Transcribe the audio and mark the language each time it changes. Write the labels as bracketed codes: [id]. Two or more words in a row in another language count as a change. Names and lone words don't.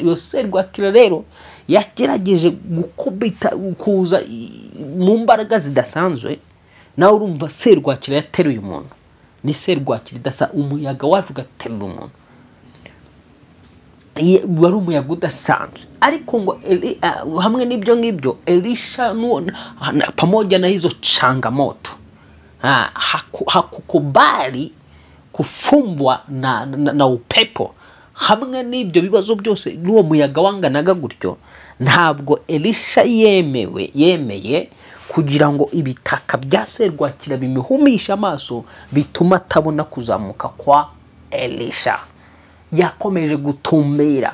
[rw] Iyo serwakira rero yagerageje gukubita kuza mu mbaraga zidasanzwe. Nawe urumva serwakira yateruye umuntu, ni serwakira idasa, umuyaga waje ugaterura umuntu, wari umuyaga udasanzwe. Ariko ngo hamwe n'ibyo ngibyo [sw] Elisha pamoja na hizo changamoto hakukubali kufumbwa na upepo. [rw] Hamwe n'ibyo bibazo byose n'uwo muyaga wanganaga gutyo, ntabwo Elisha yemeye kugira ngo ibitaka bya serwakira bimuhumisha amaso bituma atabona kuzamuka kwa Elisha. Yakomeje gutumbira.